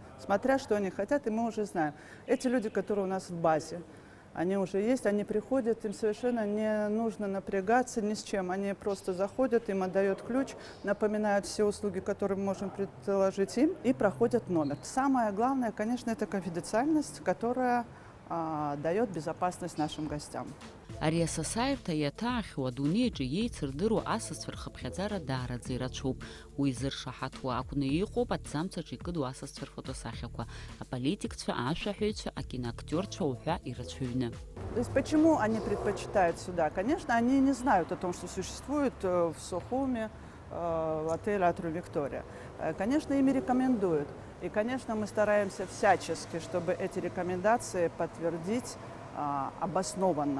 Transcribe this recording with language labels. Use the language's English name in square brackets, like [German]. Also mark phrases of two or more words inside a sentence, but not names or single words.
[Russian] Смотря, что они хотят, и мы уже знаем. Эти люди, которые у нас в базе, они уже есть, они приходят, им совершенно не нужно напрягаться ни с чем. Они просто заходят, им отдают ключ, напоминают все услуги, которые мы можем предложить им, и проходят номер. Самое главное, конечно, это конфиденциальность, которая дает безопасность нашим гостям. [Abkhazian] Ари асасааирҭа иаҭаахьоу адунеиаҿы иеицырдыруа асасцәа рхыԥхьаӡара даараӡа ирацәоуп. Уи зыршаҳаҭуа акәны иҟоуп аҭӡамцаҿы икыду асасцәа рфотосахьақәа, аполитикцәа, ашәаҳәаҩцәа, акиноактерцәа уҳәа ирацәаҩны. [Russian] То есть почему они предпочитают сюда? Конечно, они не знают о том, что существует в Сухуме отель Атриум Виктория. Конечно, ими рекомендуют. И, конечно, мы стараемся всячески, чтобы эти рекомендации подтвердить обоснованно.